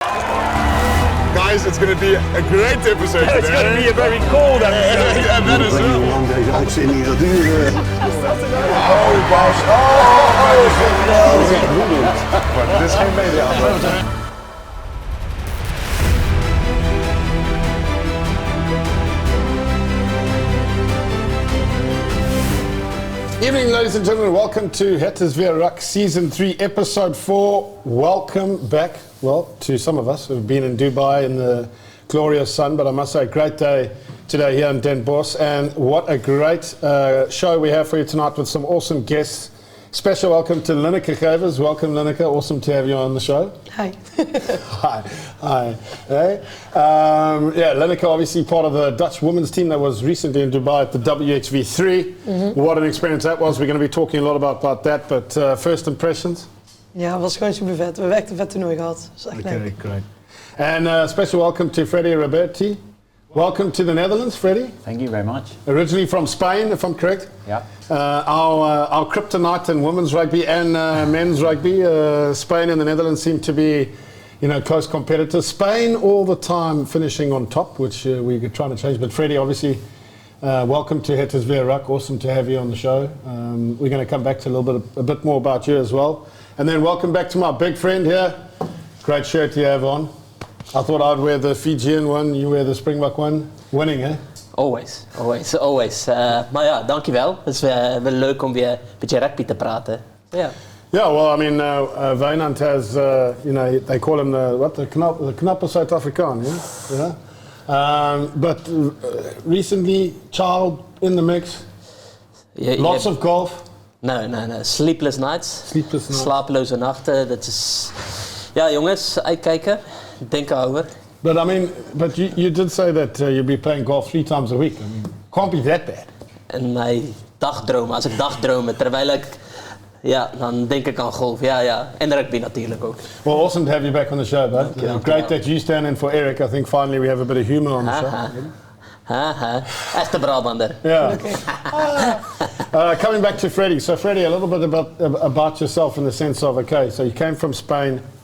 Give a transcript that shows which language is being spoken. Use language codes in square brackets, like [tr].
[en] guys, it's going to be a great episode today. It's going to be a very cold episode. Yeah, that is [nl] Hoe lang deze uitzending gaat duren. Oh, Bas. Maar dit is geen media. [en] Evening, ladies and gentlemen. Welcome to HWRs3ep4 Season 3, Episode 4. Welcome back, well, to some of us who've been in Dubai in the glorious sun, but I must say, great day today here in Den Bosch, and what a great show we have for you tonight with some awesome guests. Special welcome to Linneke Gevers. Welcome, Linneke. Awesome to have you on the show. Hi. Hi. Hey. Linneke, obviously part of the Dutch women's team that was recently in Dubai at the HWRs3ep4. Mm-hmm. What an experience that was. We're going to be talking a lot about that, but first impressions? [nl] Ja, het was gewoon super vet. We hebben echt een vet toernooi gehad. Dat is echt leuk. [en] Great. And special welcome to Freddie Roberti. Welcome to the Netherlands, Freddie. Thank you very much. Originally from Spain, if I'm correct. Yeah. Our kryptonite in women's rugby and men's rugby. Spain and the Netherlands seem to be, close competitors. Spain all the time finishing on top, which we're trying to change. But Freddie, obviously, welcome to HWRs3ep4. Awesome to have you on the show. We're going to come back to a bit more about you as well. And then welcome back to my big friend here. Great shirt you have on. I thought I'd wear the Fijian one, you wear the Springbok one. Winning, eh? Always. [nl] Maar ja, dankjewel. Het is wel leuk om weer een beetje rugby te praten. [en] Yeah. Yeah, well, I mean, Wynand has, they call him the knappe South African, yeah? But recently, child in the mix, lots of golf. No. Sleepless nights. [nl] Slapeloze nachten. Dat is... Ja, jongens, uitkijken. Denk erover. [en] But you did say that you'd be playing golf 3 times a week. I mean, can't be that bad. [nl] En mijn dagdromen, als ik dagdromen, terwijl ik... Ja, dan denk ik aan golf, ja. En rugby natuurlijk ook. [en] Well, awesome to have you back on the show, bud. Great that you stand in for Eric. I think finally we have a bit of humour on the show. [nl] Echte Brabander. [en] Yeah. Coming back to Freddie. So Freddie, a little bit about yourself in the sense of, okay, so you came from Spain.